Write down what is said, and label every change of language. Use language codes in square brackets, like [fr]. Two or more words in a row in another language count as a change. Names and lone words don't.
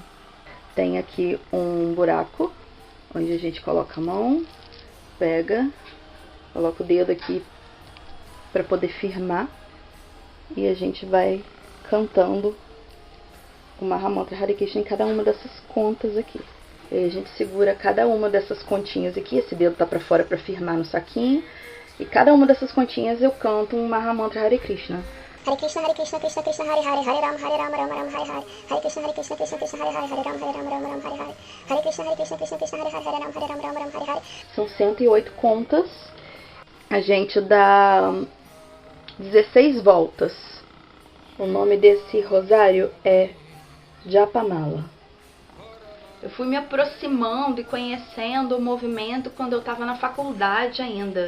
[pt] Tem aqui um buraco onde a gente coloca a mão, pega, coloca o dedo aqui para poder firmar e a gente vai cantando o Mahamantra [sa] Hare Krishna [pt] em cada uma dessas contas aqui. E aí a gente segura cada uma dessas continhas aqui, esse dedo tá para fora para firmar no saquinho, e cada uma dessas continhas eu canto um Mahamantra [sa] Hare Krishna. Hare Krishna, Krishna Krishna, Hare Hare, Hare Rama, Rama Rama, Hare Hare. Hare Krishna, Krishna Krishna, Hare Hare, Hare Rama, Rama Rama, Hare Hare. Hare Krishna, Krishna Krishna, Hare Hare, Hare Rama, Rama Rama, Hare Hare. [pt] São 108 contas. A gente dá 16 voltas. O nome desse rosário é Japamala. Eu fui me aproximando e conhecendo o movimento quando eu estava na faculdade ainda.